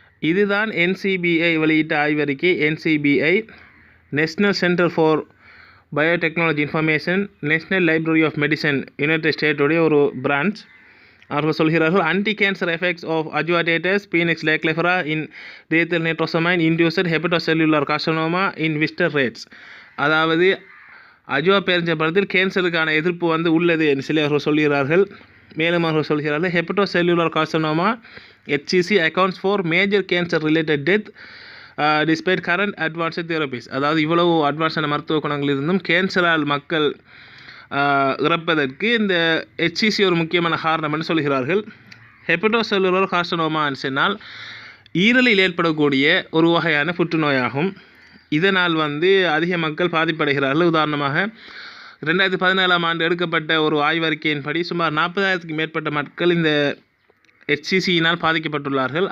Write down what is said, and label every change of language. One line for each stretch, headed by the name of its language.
Tamil: இதுதான் NCBI வெளியிட்ட ஆய்வறிக்கை. NCBI national centre for biotechnology information, national library of medicine, United ஸ்டேட்டுடைய ஒரு பிரான்ச். அவர்கள் சொல்கிறார்கள்
English: Anti cancer effects of ajwa dates Phoenix dactylifera in diethyl nitrosamine induced hepatocellular carcinoma in Wistar rats.
Tamil: அதாவது அஜ்வா பேரிச்சம்பழத்தில் கேன்சருக்கான எதிர்ப்பு வந்து உள்ளது என்று சொல்லி அவர்கள் சொல்கிறார்கள். மேலும் அவர்கள் சொல்கிறார்கள்
English: Hepatocellular carcinoma HCC accounts for major cancer related death despite current advanced therapies.
Tamil: அதாவது இவ்வளவு அட்வான்ஸான மருத்துவ குணங்கள் இருந்தும் கேன்சரால் மக்கள் இறப்பதற்கு இந்த HCC ஒரு முக்கியமான காரணம் என்று சொல்கிறார்கள். ஹெபடோசெல்லுலர் கார்சினோமான்னு சொன்னால் ஈரலில் ஏற்படக்கூடிய ஒரு வகையான புற்றுநோயாகும். இதனால் வந்து அதிக மக்கள் பாதிப்படைகிறார்கள். உதாரணமாக 2017 ஆண்டு எடுக்கப்பட்ட ஒரு ஆய்வறிக்கையின்படி சுமார் 40,000க்கு மேற்பட்ட மக்கள் இந்த HCCயினால் பாதிக்கப்பட்டுள்ளார்கள்.